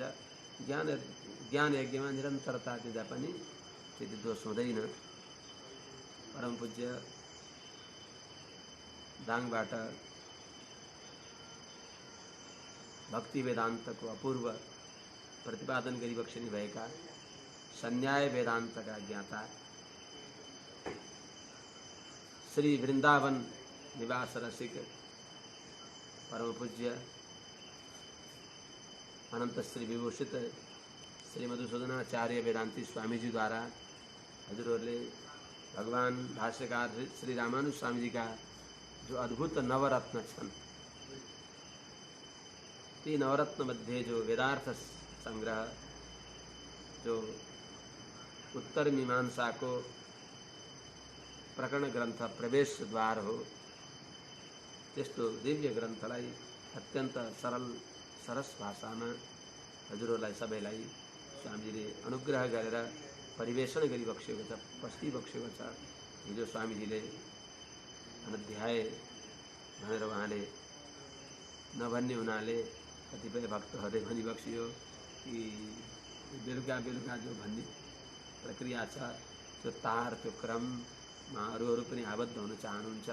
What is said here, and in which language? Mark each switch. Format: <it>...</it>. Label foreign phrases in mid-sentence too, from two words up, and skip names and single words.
<ne>ज्ञान यज्ञमा निरन्तरता दिँदा पनि त्यति दोष हुँदैन। परम पूज्य दाङबाट भक्ति वेदान्तको अपूर्व प्रतिपादन गरिबक्सिने भएका सन्याय वेदान्तका ज्ञाता श्री वृन्दावन निवास रसिक परम पूज्य अनंत श्री विभूषित श्री मधुसूदनाचार्य वेदांती स्वामीजी द्वारा हजुरहरूले भगवान भाष्यकार श्री रामानुज स्वामी जी का जो अद्भुत नवरत्न छन्, ती नवरत्न मध्ये जो वेदार्थ संग्रह, जो उत्तर मीमांसा को प्रकरण ग्रंथ प्रवेश द्वार हो, त्यस्तो दिव्य ग्रन्थलाई अत्यंत सरल सरस भाषामा हजुरहरूलाई सबैलाई स्वामीजीले अनुग्रह गरेर परिवेशन गरिबक्सेको छ, बस्दिबक्सेको छ। हिजो स्वामीजीले अनध्याय भनेर उहाँले नभन्ने हुनाले कतिपय भक्तहरूले भनिबक्सियो कि बेलुका बेलुका जो भन्ने प्रक्रिया छ, त्यो तार त्यो क्रममा अरूहरू पनि आबद्ध हुन चाहनुहुन्छ।</ne>